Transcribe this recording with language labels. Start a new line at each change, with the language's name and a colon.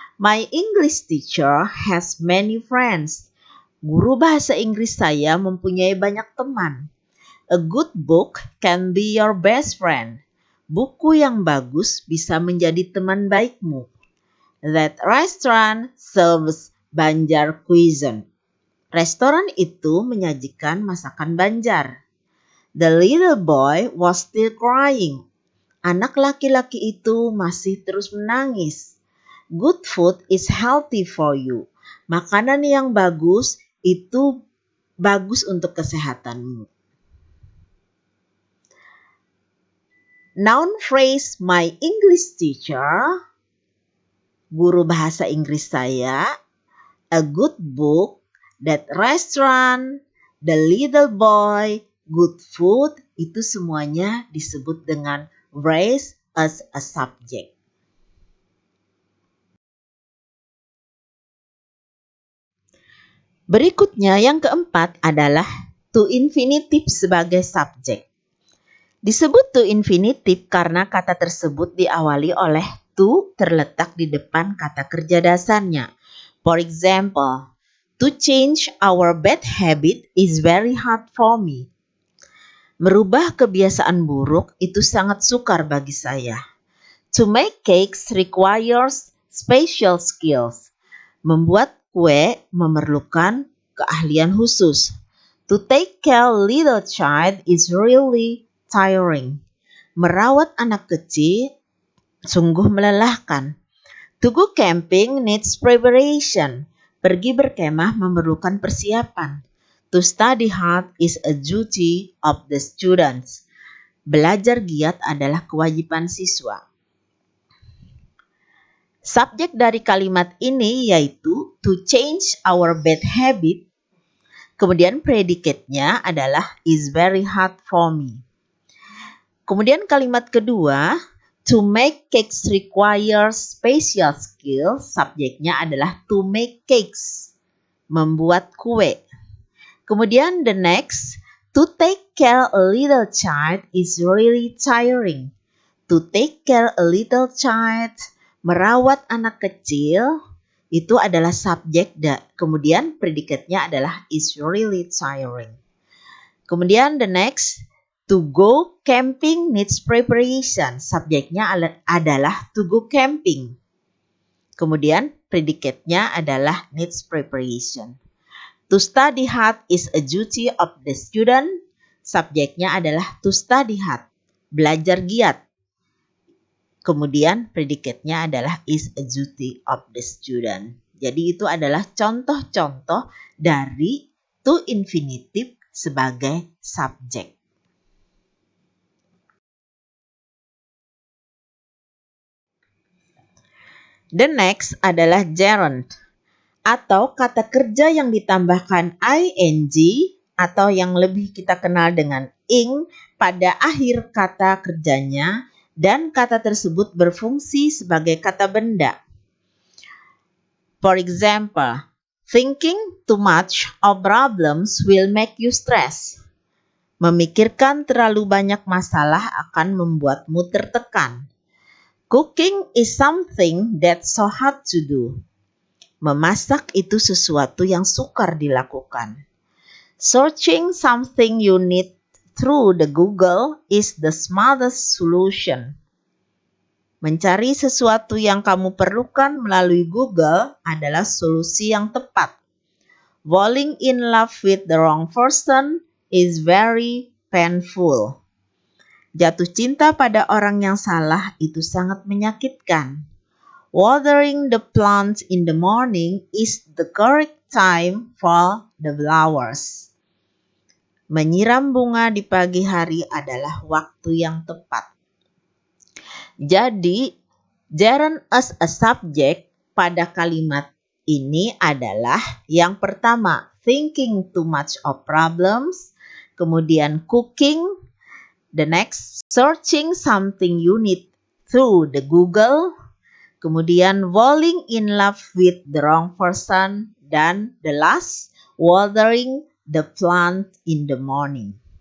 English: My English teacher has many friends.
Indonesian: Guru bahasa Inggris saya mempunyai banyak teman.
English: A good book can be your best friend.
Indonesian: Buku yang bagus bisa menjadi teman baikmu.
English: That restaurant serves Banjar cuisine.
Indonesian: Restoran itu menyajikan masakan Banjar.
English: The little boy was still crying.
Indonesian: Anak laki-laki itu masih terus menangis.
English: Good food is healthy for you.
Indonesian: Makanan yang bagus itu bagus untuk kesehatanmu.
English: Noun phrase my English teacher.
Indonesian: Guru bahasa Inggris saya.
English: A good book. That restaurant. The little boy. Good food.
Indonesian: Itu semuanya disebut dengan
English: raise as a subject.
Indonesian: Berikutnya yang keempat adalah to infinitive sebagai subjek. Disebut to infinitive karena kata tersebut diawali oleh to terletak di depan kata kerja dasarnya.
English: For example, to change our bad habit is very hard for me.
Indonesian: Merubah kebiasaan buruk itu sangat sukar bagi saya.
English: To make cakes requires special skills.
Indonesian: Membuat kue memerlukan keahlian khusus.
English: To take care little child is really tiring.
Indonesian: Merawat anak kecil sungguh melelahkan.
English: To go camping needs preparation.
Indonesian: Pergi berkemah memerlukan persiapan.
English: To study hard is a duty of the students.
Indonesian: Belajar giat adalah kewajiban siswa. Subjek dari kalimat ini yaitu
English: to change our bad habit.
Indonesian: Kemudian predicate-nya adalah
English: is very hard for me.
Indonesian: Kemudian kalimat kedua,
English: to make cakes requires special skills.
Indonesian: Subjeknya adalah
English: to make cakes.
Indonesian: Membuat kue. Kemudian
English: the next, to take care a little child is really tiring. To take care a little child,
Indonesian: merawat anak kecil, itu adalah subjek. Kemudian predikatnya adalah
English: is really tiring. Kemudian the next, to go camping needs preparation.
Indonesian: Subjeknya adalah
English: to go camping.
Indonesian: Kemudian predikatnya adalah
English: needs preparation. To study hard is a duty of the student.
Indonesian: Subjeknya adalah
English: to study hard.
Indonesian: Belajar giat. Kemudian predikatnya adalah
English: is a duty of the student.
Indonesian: Jadi itu adalah contoh-contoh dari to infinitive sebagai subjek.
English: The next
Indonesian: adalah gerund atau kata kerja yang ditambahkan ing atau yang lebih kita kenal dengan ing pada akhir kata kerjanya dan kata tersebut berfungsi sebagai kata benda.
English: For example, thinking too much of problems will make you stress.
Indonesian: Memikirkan terlalu banyak masalah akan membuatmu tertekan.
English: Cooking is something that's so hard to do.
Indonesian: Memasak itu sesuatu yang sukar dilakukan.
English: Searching something you need through the Google is the smartest solution.
Indonesian: Mencari sesuatu yang kamu perlukan melalui Google adalah solusi yang tepat.
English: Falling in love with the wrong person is very painful.
Indonesian: Jatuh cinta pada orang yang salah itu sangat menyakitkan.
English: Watering the plants in the morning is the correct time for the flowers.
Indonesian: Menyiram bunga di pagi hari adalah waktu yang tepat.
English: Jadi, gerund as a subject
Indonesian: pada kalimat ini adalah yang pertama,
English: thinking too much of problems.
Indonesian: Kemudian cooking.
English: The next, searching something you need through the Google.
Indonesian: Kemudian
English: falling in love with the wrong person.
Indonesian: Dan
English: the last, watering the plant in the morning.